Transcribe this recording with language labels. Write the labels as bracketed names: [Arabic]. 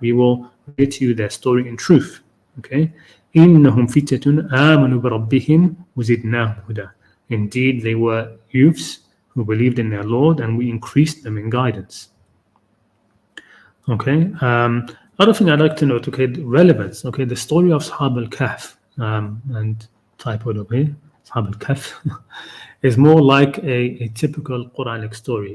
[English] We will relate to you their story in truth. Okay, [Arabic] إنهم فتية آمنوا بربهم وزدناهم هدى. [English] Indeed, they were youths who believed in their Lord, and we increased them in guidance. Okay, other thing I'd like to note, okay, relevance. Okay, the story of Ashab al-Kahf, and typoed over here, Ashab al-Kahf, is more like a typical Quranic story.